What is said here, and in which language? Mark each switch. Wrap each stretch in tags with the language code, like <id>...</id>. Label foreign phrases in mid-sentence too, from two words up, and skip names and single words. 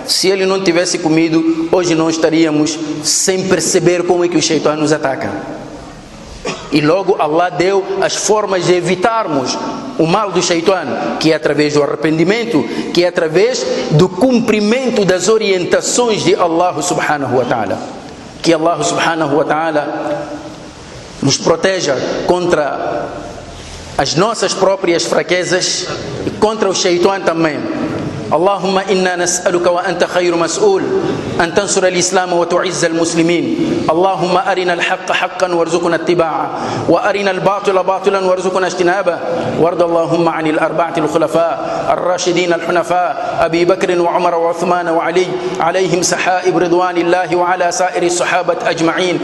<pt>Se ele não tivesse comido, hoje não estaríamos sem perceber como é que o Shaitan nos ataca. E logo Allah deu as formas de evitarmos o mal do Shaitan, que é através do arrependimento, que é através do cumprimento das orientações de</pt> <ar>الله سبحانه وتعالى.</ar> <pt>Que</pt> <ar>الله سبحانه وتعالى</ar> <pt>nos proteja contra as nossas próprias fraquezas e contra o Shaitan também.</pt> <ar>اللهم إنا نسألك وأنت خير مسؤول أن تنصر الإسلام وتعز المسلمين. اللهم أرنا الحق حقا وارزقنا اتباعه وأرنا الباطل باطلا وارزقنا اجتنابه. وارض اللهم عن الأربعة الخلفاء الراشدين الحنفاء أبي بكر وعمر وعثمان وعلي عليهم سحائب رضوان الله وعلى سائر الصحابة أجمعين.</ar>